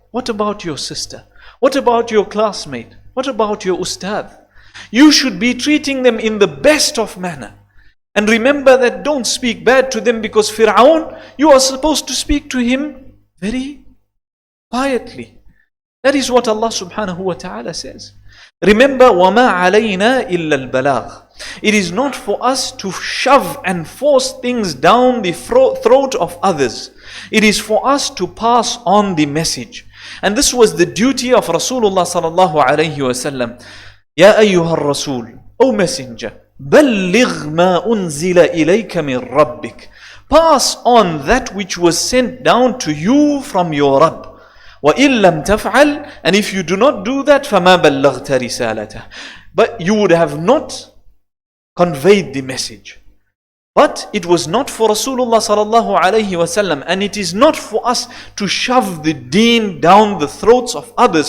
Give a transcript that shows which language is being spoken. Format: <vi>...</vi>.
<en>What about your sister? What about your classmate? What about your ustad? You should be treating them in the best of manner. And remember that don't speak bad to them, because Fir'aun, you are supposed to speak to him very quietly. That is what Allah subhanahu wa ta'ala says.</en> <ar>Remember, وَمَا عَلَيْنَا إِلَّا الْبَلَاغِ.</ar> <en>It is not for us to shove and force things down the throat of others. It is for us to pass on the message. And this was the duty of Rasulullah sallallahu alayhi wa sallam.</en> <ar>Ya ayyuha rasul,</ar> <en>O messenger,</en> <ar>بَلِّغْ مَا أُنزِلَ إِلَيْكَ مِنْ رَبِّكَ.</ar> <en>Pass on that which was sent down to you from your Rabb.</en> <ar>وَإِن لَمْ تَفْعَلْ.</ar> <en>And if you do not do that,</en> <ar>فَمَا بَلَّغْتَ رِسَالَتَهُ.</ar> <en>But you would have not conveyed the message. But it was not for Rasulullah sallallahu alayhi wasallam, and it is not for us to shove the deen down the throats of others.</en>